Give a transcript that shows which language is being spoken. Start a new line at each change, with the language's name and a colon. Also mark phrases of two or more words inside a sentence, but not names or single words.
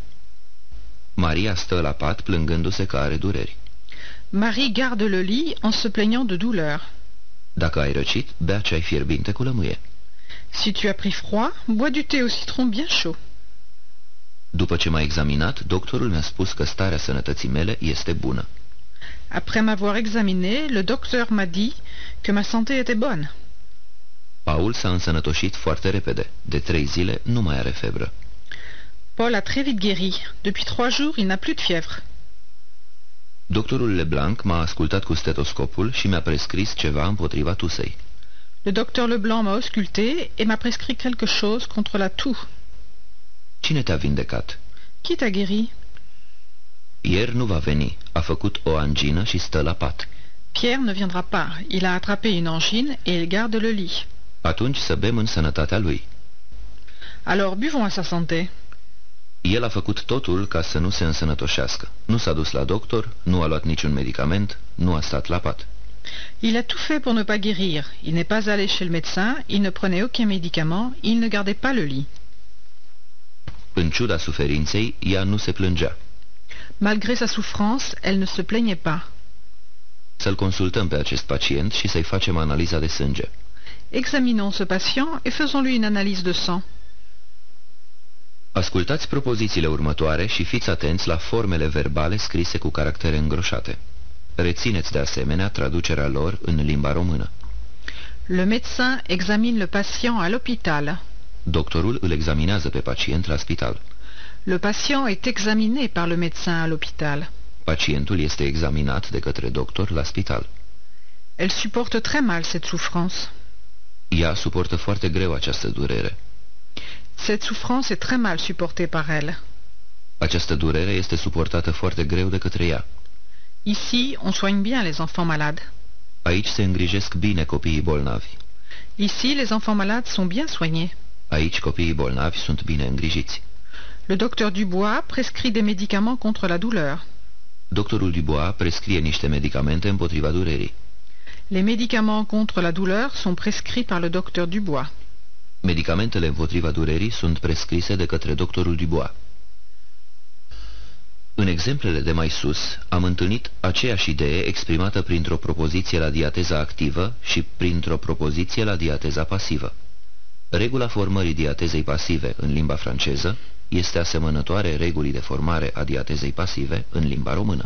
Romanian: Maria stă la pat plângându-se că are dureri.
French: Marie garde le lit en se plaignant de douleur.
Romanian: Dacă ai răcit, bea ceai fierbinte cu lămâie.
French: Si tu as pris froid, bois du thé au citron bien chaud.
Romanian: După ce m-a examinat, doctorul mi-a spus că starea sănătății mele este bună.
French: Après m'avoir examiné, le docteur m'a dit que ma santé était bonne.
Romanian: Paul s-a însănătoșit foarte repede. De 3 zile nu mai are febră.
French: Paul a très vite guéri. Depuis 3 jours, il n'a plus de fièvre.
Romanian: Doctorul Leblanc m-a ascultat cu stetoscopul și mi-a prescris ceva împotriva tusei.
French: Le docteur Leblanc m'a ausculté et m'a prescrit quelque chose contre la toux.
Romanian: Cine te-a vindecat?
French: Qui t'a guéri?
Romanian: Ieri nu va veni. A făcut o angină și stă la pat.
French: Pierre ne viendra pas. Il a attrapé une angine et il garde le lit.
Romanian: Atunci să bem în sănătatea lui.
French: Alors buvons à sa santé.
Romanian: El a făcut totul ca să nu se însănătoșească. Nu s-a dus la doctor, nu a luat niciun medicament, nu a stat la pat.
French: Il a tout fait pour ne pas guérir. Il n'est pas allé chez le médecin, il ne prenait aucun médicament, il ne gardait pas le lit.
Romanian: În ciuda suferinței, ea nu se plângea.
French: Malgré sa souffrance, elle ne se plaignait pas.
Romanian: Să-l consultăm pe acest pacient și să-i facem analiza de sânge.
French: Examinons ce patient et faisons-lui une analyse de sang.
Romanian: Ascultați propozițiile următoare și fiți atenți la formele verbale scrise cu caractere îngroșate. Rețineți de asemenea traducerea lor în limba română.
French: Le médecin examine le patient à l'hôpital.
Romanian: Doctorul îl examinează pe pacient la spital.
French: Le patient est examiné par le médecin à l'hôpital.
Romanian: Pacientul este examinat de către doctor la spital.
French: Elle supporte très mal cette souffrance.
Romanian: Ea suportă foarte greu această durere.
French: Cette souffrance est très mal supportée par elle.
Romanian: Această durere este suportată foarte greu de către ea.
French: Ici, on soigne bien les enfants malades.
Romanian: Aici se îngrijesc bine copiii bolnavi.
French: Ici, les enfants malades sont bien soignés.
Romanian: Aici copiii bolnavi sunt bine îngrijiți.
French: Le docteur Dubois prescrit des médicaments contre la douleur.
Romanian: Doctorul Dubois prescrie niște medicamente împotriva durerii.
French: Les médicaments contre la douleur sont prescrits par le docteur Dubois.
Romanian: Medicamentele împotriva durerii sunt prescrise de către doctorul Dubois. În exemplele de mai sus, am întâlnit aceeași idee exprimată printr-o propoziție la diateza activă și printr-o propoziție la diateza pasivă. Regula formării diatezei pasive în limba franceză este asemănătoare regulii de formare a diatezei pasive în limba română.